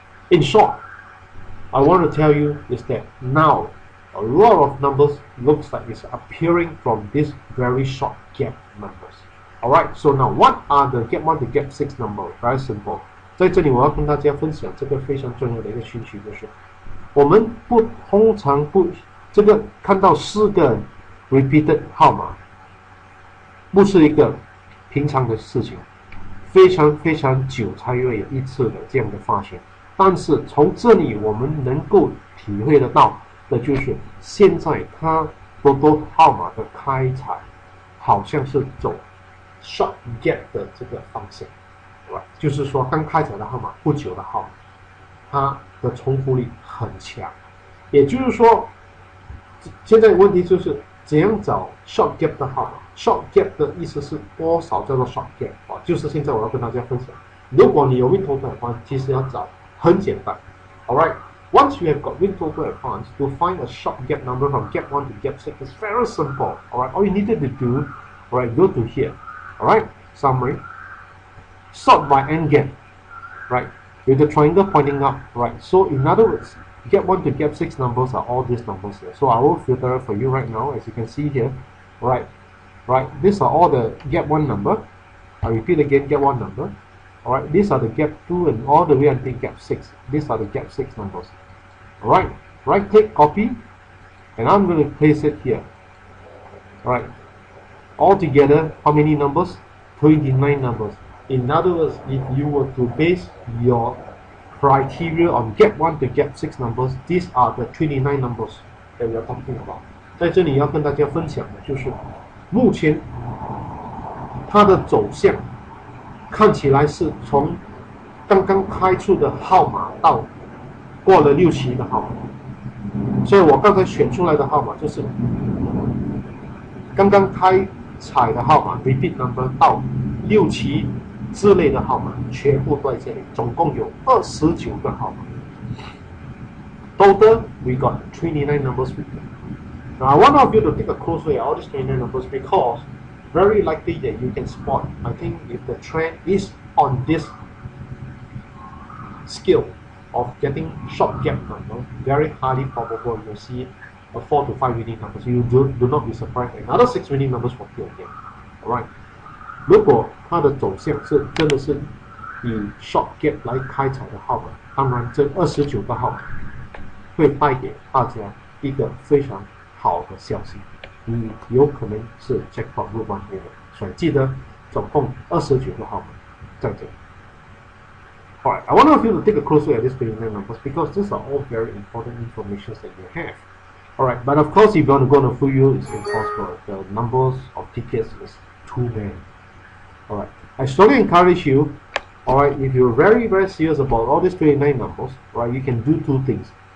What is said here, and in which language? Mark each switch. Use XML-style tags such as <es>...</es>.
<en>In short, I want to tell you is that now a lot of numbers looks like it's appearing from this very short gap numbers. Alright, so now what are the gap 1 to gap 6 numbers? Very simple.</en> <zh>在这里我要跟大家分享这个非常重要的一个讯息，就是我们通常不这个看到4个 repeated 号码，不是一个平常的事情，非常久才会有一次的这样的发现。但是从这里我们能够体会得到的就是，现在它多多号码的开采好像是走 short gap 的这个方向，对吧？就是说刚开采的号码不久的号码，它的重复率很强。也就是说，现在问题就是怎样找 short gap 的号码 ？short gap 的意思是多少叫做 short gap 啊？就是现在我要跟大家分享。如果你有 WinToto Advanced，其实要找很简单。</zh> <en>Alright, once you have got WinToto Advanced, to find a short gap number from gap 1 to gap 6 is very simple. Alright, all you needed to do, alright, go to here. Alright, summary. Sort by n gap, right? With the triangle pointing up, right? So in other words, gap 1 to gap 6 numbers are all these numbers here. So I will filter it for you right now, as you can see here, right? These are all the gap 1 number. I repeat again, gap 1 number. Alright, these are the gap 2 and all the way until gap 6. These are the gap 6 numbers. Alright, right click, copy, and I'm going to place it here. Alright, altogether, how many numbers? 29 numbers. In other words, if you were to base your criteria on gap 1 to gap 6 numbers, these are the 29 numbers that we are talking about.</en> <zh>在这里要跟大家分享的就是目前它的走向看起来是从刚刚开出的号码到过了6期的号码，所以我刚才选出来的号码就是刚刚开彩的号码 repeat number 到6期之类的号码全部都在这里，总共有29个号码。</zh> <en>Total, we got 29 numbers with them. Now I want of you to take a close look at all these 29 numbers because very likely that you can spot, I think if the trend is on this skill of getting short gap number, very highly probable you'll see a 4 to 5 winning numbers. You do not be surprised. Another 6 winning numbers will appear again. Alright.</en> <zh>如果它的走向是真的是以 short gap 来开采的号码，当然这29个号码会带给大家一个非常好的消息，你有可能是 jackpot 入关的，所以记得总共29个号码在这里。</zh> <en>Alright, I want you to take a close look at these 29 numbers because these are all very important information that you have. Alright, but of course if you want to go on a full view, it's impossible. The numbers of tickets is too many. Alright, I strongly encourage you, alright, if you're very serious about all these 29 numbers, right, you can do two things.</en>